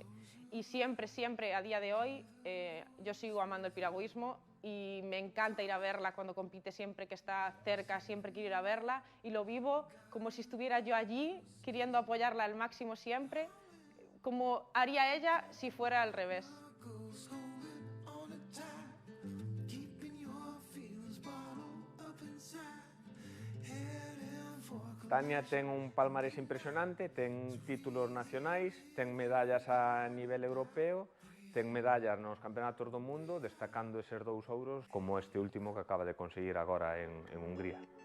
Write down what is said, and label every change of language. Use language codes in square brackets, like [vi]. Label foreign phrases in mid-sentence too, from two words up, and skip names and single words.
[es] Y siempre, siempre, a día de hoy, yo sigo amando el piragüismo y me encanta ir a verla cuando compite, siempre que está cerca, siempre quiero ir a verla y lo vivo como si estuviera yo allí, queriendo apoyarla al máximo siempre, como haría ella si fuera al revés. [gl] Tania ten un palmarés impresionante, ten títulos nacionais, ten medallas a nivel europeo, ten medallas nos campeonatos do mundo, destacando eses 2 ouros como este último que acaba de conseguir agora en Hungría.